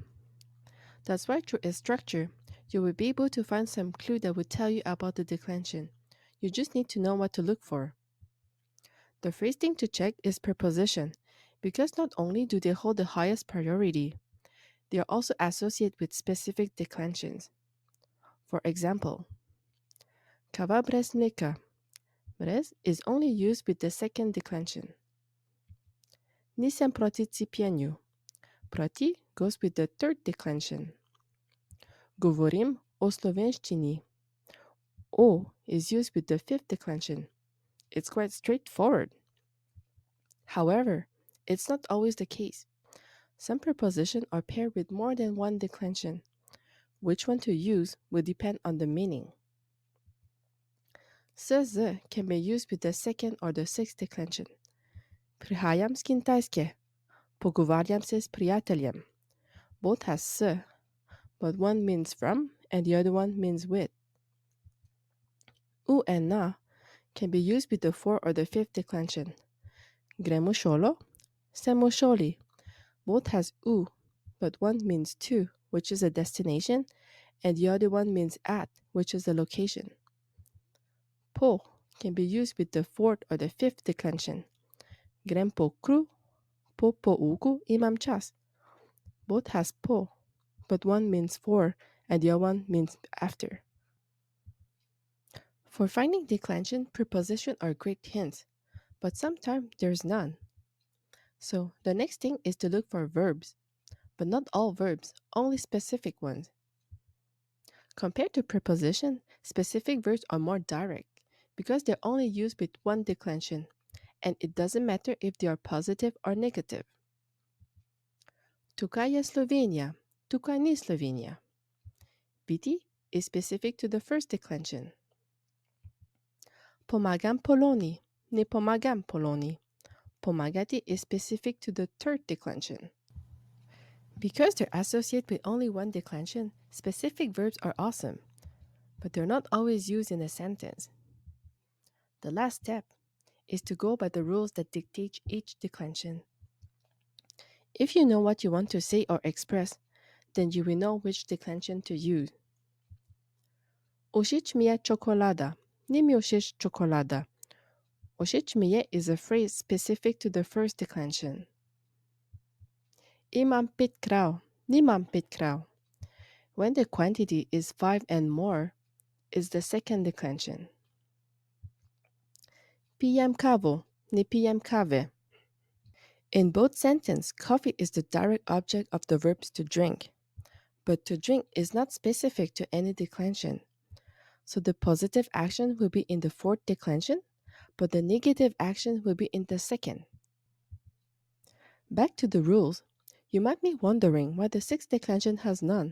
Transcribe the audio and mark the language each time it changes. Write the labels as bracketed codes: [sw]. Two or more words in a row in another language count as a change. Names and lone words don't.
[en] That's why through its structure, you will be able to find some clue that will tell you about the declension. You just need to know what to look for. The first thing to check is preposition, because not only do they hold the highest priority, they are also associated with specific declensions. For example, [sl] kava brez mleka. [en] Brez is only used with the second declension. [sl] Nisem proti cipieniu. [en] Proti goes with the third declension. [sl] Govorim o slovenštini. [en] O is used with the fifth declension. It's quite straightforward. However, it's not always the case. Some prepositions are paired with more than one declension. Which one to use will depend on the meaning. Se can be used with the second or the sixth declension. [sl] Prihajam z Kitajske. Pogovarjam se s prijateljem. [en] Both has s, but one means from and the other one means with. U and na can be used with the fourth or the fifth declension. [sl] Gremo šolo, semo šoli. [en] Both has u, but one means to, which is a destination, and the other one means at, which is a location. Po can be used with the fourth or the fifth declension. [sl] Grem po kru, po pouku imam čas. [en] Both has po, but one means for and the other one means after. For finding declension, prepositions are great hints, but sometimes there's none. So the next thing is to look for verbs, but not all verbs, only specific ones. Compared to preposition, specific verbs are more direct because they're only used with one declension, and it doesn't matter if they are positive or negative. [sl] Tukaj je Slovenija, tukaj ni Slovenija. [en] Biti is specific to the first declension. [sl] Pomagam Poloni, ne pomagam Poloni. [en] Pomagati is specific to the third declension. Because they're associated with only one declension, specific verbs are awesome, but they're not always used in a sentence. The last step is to go by the rules that dictate each declension. If you know what you want to say or express, then you will know which declension to use. [sl] Všeč mi je čokolada, ni mi všeč čokolada. Všeč mi je [en] is a phrase specific to the first declension. [sl] Imam 5 krav, nimam 5 krav. [en] When the quantity is 5 and more, is the second declension. [sl] Pijem kavo, ne pijem kave. [en] In both sentences, coffee is the direct object of the verbs to drink, but to drink is not specific to any declension. So the positive action will be in the fourth declension, but the negative action will be in the second. Back to the rules, you might be wondering why the sixth declension has none.